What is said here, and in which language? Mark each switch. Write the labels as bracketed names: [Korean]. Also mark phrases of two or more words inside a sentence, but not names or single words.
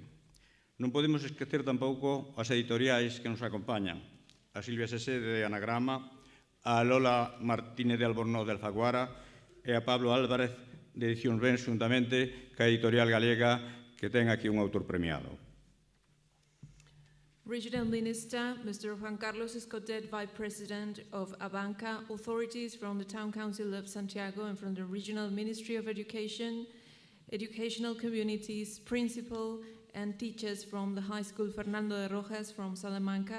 [Galician] Non podemos esquecer tampouco as editoriais que nos acompañan, a Silvia Sese de Anagrama, a Lola Martínez de Albornoz de Alfaguara e a Pablo Álvarez de Edicións Ben, xuntamente ca editorial galega que ten aquí un autor premiado. [English] Regional Minister, Mr. Juan Carlos Escotet, Vice President of Abanca, authorities from the Town Council of Santiago and from the Regional Ministry of Education, educational communities, principal and teachers from the High School Fernando de Rojas from Salamanca.